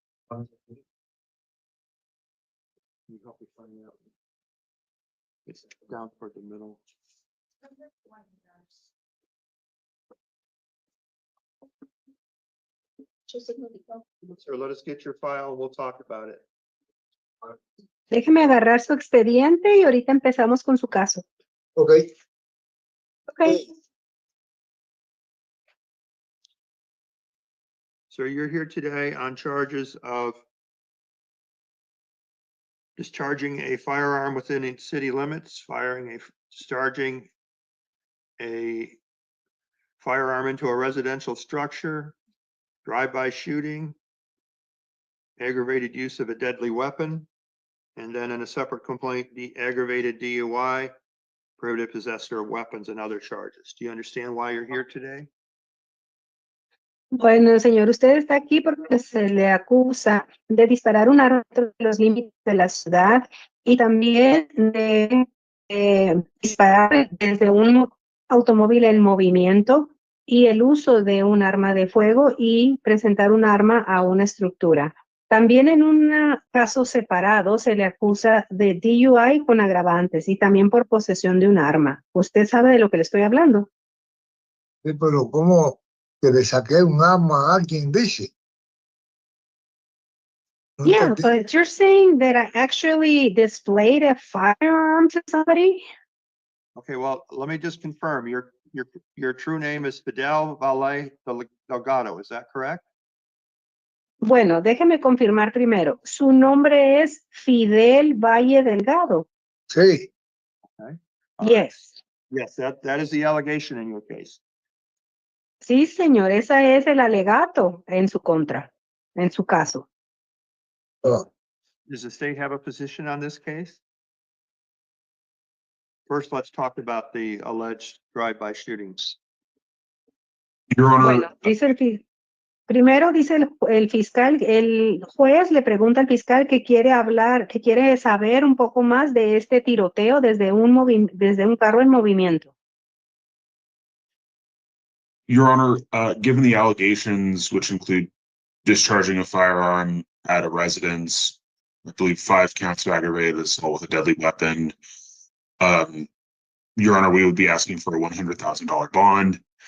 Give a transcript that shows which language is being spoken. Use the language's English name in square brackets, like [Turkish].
[English] Can you help me find out? It's down toward the middle. Sir, let us get your file and we'll talk about it. [Spanish] Déjeme agarrar su expediente y ahorita empezamos con su caso. [English] Ok. Okay. So you're here today on charges of discharging a firearm within its city limits, discharging a firearm into a residential structure, drive-by shooting, aggravated use of a deadly weapon, and then in a separate complaint, the aggravated DUI, prohibited possessor of weapons and other charges. Do you understand why you're here today? [Spanish] Bueno, señor, usted está aquí porque se le acusa de disparar un arma dentro de los límites de la ciudad y también de disparar desde un automóvil en movimiento y el uso de un arma de fuego y presentar un arma a una estructura. También en un caso separado se le acusa de DUI con agravantes y también por posesión de un arma. ¿Usted sabe de lo que le estoy hablando? Sí, pero ¿cómo que le saqué un arma a alguien, dice? No [English] Yeah, [Spanish] entendí. [English] but you're saying that I actually displayed a firearm to somebody? Okay, well, let me just confirm, your true name is Fidel Val Delgado, is that correct? [Spanish] Bueno, déjeme confirmar primero. Su nombre es Fidel Valle Delgado. Sí. [English] Okay. Yes. Yes, that is the allegation in your case. [Spanish] Sí, señor, ese es el alegato en su contra, en su caso. Ah, [English] Does the state have a position on this case? First, let's talk about the alleged drive-by shootings. Your Honor, [Spanish] Bueno, primero dice el fiscal, el juez le pregunta al fiscal que quiere saber un poco más de este tiroteo desde un carro en movimiento. [English] Your Honor, given the allegations, which include discharging a firearm at a residence, I believe 5 counts of aggravated assault with a deadly weapon, Your Honor, we would be asking for a $100,000 bond.